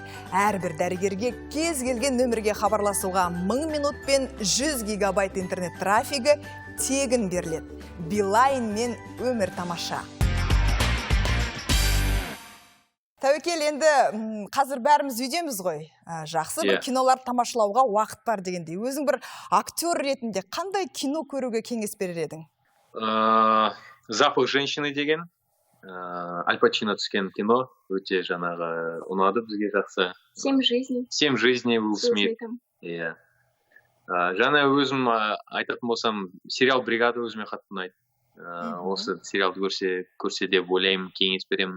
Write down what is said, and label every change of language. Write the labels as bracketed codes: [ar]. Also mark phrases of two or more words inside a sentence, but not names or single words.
[kk] Әрбір дәрігерге кез келген нөмірге хабарласуға 1000 минут пен 100 гигабайт интернет трафигі тегін беріледі. Билайн мен өмір тамаша. Тәуекел, енді қазір бәріміз үйдеміз ғой. Жақсы бір кинолар тамашалауға уақыт бар дегенде. Өзің бір актер ретінде қандай кино көруге кеңес берер едің? Запах женщины деген, Аль Пачино түскен кино, өте жаңағы ұнады бізге жақсы. 7 жизней. 7 жизней Уилл Смит. Жаңа өзім айтатын болсам, сериал «Бригада» өзіме қатты ұнайды. Осы сериалды көрсе деп ойлаймын, кеңес беремін.